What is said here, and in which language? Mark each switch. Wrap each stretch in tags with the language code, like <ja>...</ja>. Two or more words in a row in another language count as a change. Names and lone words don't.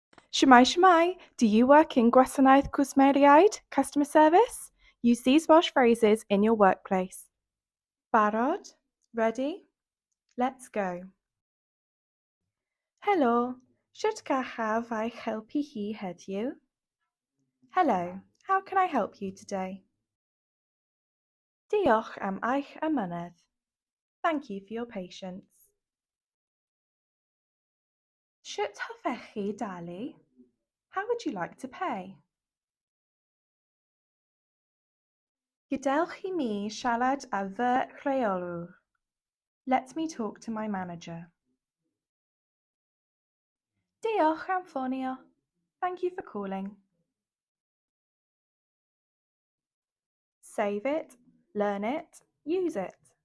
<cy>Shmai Shmai,</cy> <en>do you work in</en> <cy>Gwasanaeth Cwsmeriaid,</cy> <en>customer service? Use these Welsh phrases in your workplace. Barod? Ready? Let's go.</en> <cy>Helo, shwt gallaf eich helpu hi heddiw?</cy> <en>Hello, how can I help you today?</en> <cy>Diolch am eich amynedd.</cy> <en>Thank you for your patience.</en> <cy>Shwt hoffech chi dalu?</cy> <en>How would you like to pay?</en> <cy>Gadewch i mi siarad â fy rheolwr.</cy> <en>Let me talk to my manager.</en> <cy>Diolch am ffonio.</cy> <en>Thank you for calling. Save it, learn it, use it.</en>